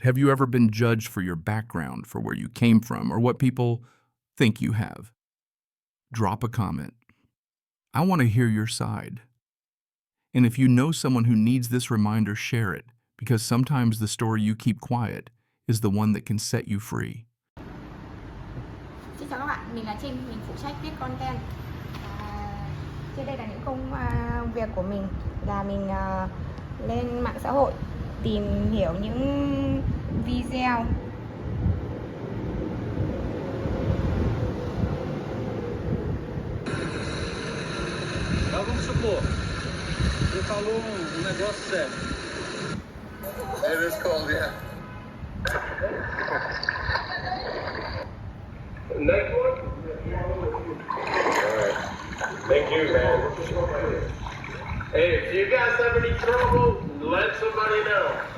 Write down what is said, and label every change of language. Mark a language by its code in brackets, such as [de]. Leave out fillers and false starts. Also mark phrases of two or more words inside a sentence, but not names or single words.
[en] Have you ever been judged for your background, for where you came from, or what people think you have? Drop a comment. I want to hear your side. And if you know someone who needs this reminder, share it. because sometimes the story you keep quiet is the one that can set you free. [vi] Xin chào các bạn, mình là Trinh, mình phụ trách viết content. Trên đây là những công việc của mình, là mình lên mạng xã hội tìm hiểu những video. [pt] Vamos supor, você falou negócio sério. [en] It is cold, yeah. Next one? Alright. Thank you, man. Hey, if you guys have any trouble, let somebody know.